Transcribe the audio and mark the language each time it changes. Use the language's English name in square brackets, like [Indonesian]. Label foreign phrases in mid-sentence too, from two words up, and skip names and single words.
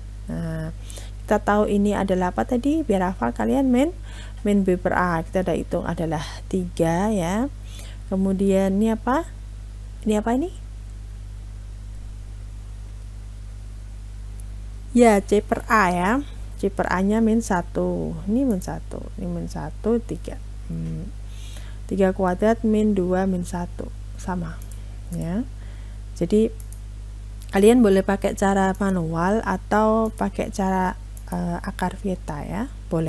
[Indonesian] Nah, kita tahu ini adalah apa tadi? Biar hafal kalian, min B per A. Kita udah hitung adalah 3 ya. Kemudian ini apa? Ini apa ini? Ya, C per A ya. C per A nya min 1. Ini min 1. Ini min 1 3. 3 kuadrat min 2 min 1 sama ya. Jadi kalian boleh pakai cara manual atau pakai cara akar beta ya, boleh.